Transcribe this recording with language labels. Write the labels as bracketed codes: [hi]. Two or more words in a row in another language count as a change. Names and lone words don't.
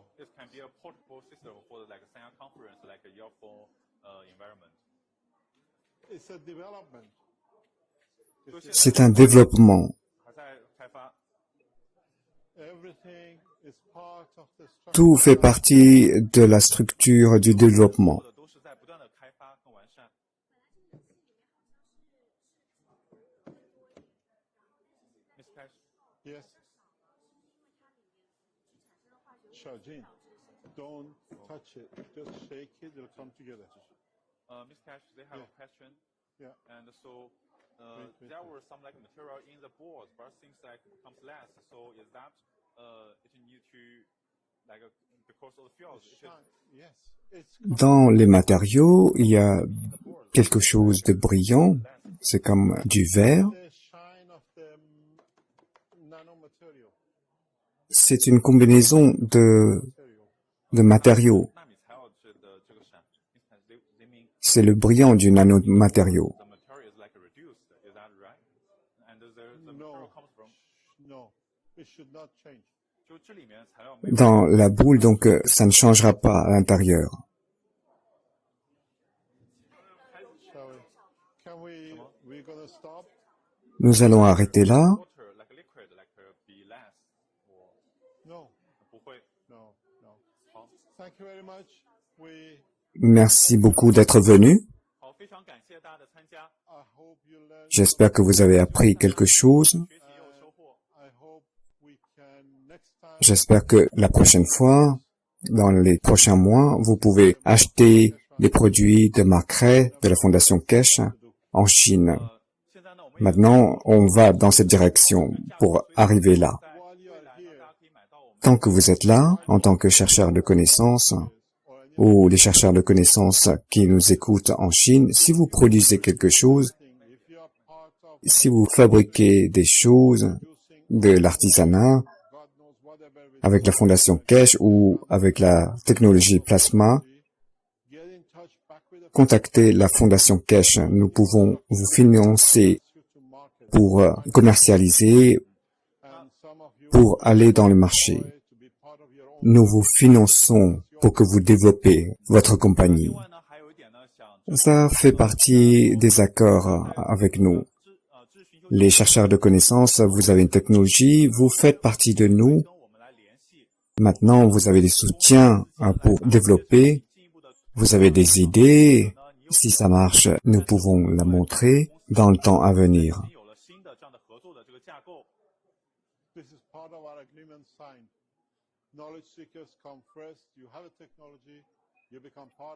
[en] It can be a portable system for like a Sanya conference, like a earphone environment. it's a development. [fr] C'est un développement. [zh] 还在开发。 [en] Everything is part of the structure. [fr] Tout fait partie de la structure du développement. [zh] 都是在不断的开发跟完善。Miss Cash. [en] Yes. Shajin, don't touch it. Just shake it. It'll come together. Miss Cash, they have a question. Yeah. And so Wait. there were some like material in the boards, but things like comes less. So is that it need to like because of the fields? Shine. Yes. It's [fr] Dans les matériaux, il y a quelque chose de brillant. C'est comme du verre. [en] the shine of the nanomaterial. [fr] C'est une combinaison de matériaux. [zh] 纳米材料的 [fr] c'est le brillant du nanomatériau. [en] the material is like reduced. Is that right? And the material comes from. No, it should not change. [zh] 就这里面材料没有 [fr] Dans la boule, donc ça ne changera pas à l'intérieur. [en] Shall we? Can we're gonna stop? [fr] Nous allons arrêter là. [en] water like liquid like be less. [zh] 我 [en] No, [zh] 不会。 [en] no, no. [zh] 好， [en] Thank you very much. [fr] Merci beaucoup d'être venu. [zh] 好，非常感谢大家的参加， [en] I hope you learn. [fr] J'espère que vous avez appris quelque chose. [zh] 学习也有收获。 [en] I hope we can next time. [fr] J'espère que la prochaine fois, dans les prochains mois, vous pouvez acheter les produits de Mark Ray, de la Fondation Kesh, en Chine. [zh] 现在呢，我们 [fr] Maintenant, on va dans cette direction pour arriver là. [zh] 在未来呢，大家可以买到我们 [fr] Tant que vous êtes là, en tant que chercheur de connaissances, ou les chercheurs de connaissances qui nous écoutent en Chine, si vous produisez quelque chose, [en] If you are part of [fr] si vous fabriquez des choses, de l'artisanat, [en] God knows whatever with [fr] avec la Fondation Kesh ou avec la technologie plasma, [en] get in touch back with the [fr] contactez la Fondation Kesh. Nous pouvons vous financer [en] you to market [fr] pour commercialiser, [en] and some of you [fr] pour aller dans le marché. [en] to be part of your own. [fr] Nous vous finançons pour que vous développez votre compagnie. [zh] 另外呢，还有一点呢，想 [fr] Ça fait partie des accords avec nous. [zh] 咨询就 [fr] Les chercheurs de connaissances, vous avez une technologie, vous faites partie de nous. [zh] 跟我们来联系， [fr] Maintenant, vous avez des soutiens pour développer. [zh] 进一步的 [fr] Vous avez des idées. Si ça marche, nous pouvons la montrer dans le temps à venir. [zh] 已经有了新的这样的合作的这个架构。 [en] This is part of our agreement signed. Knowledge seekers come first. You have a technology. You become part of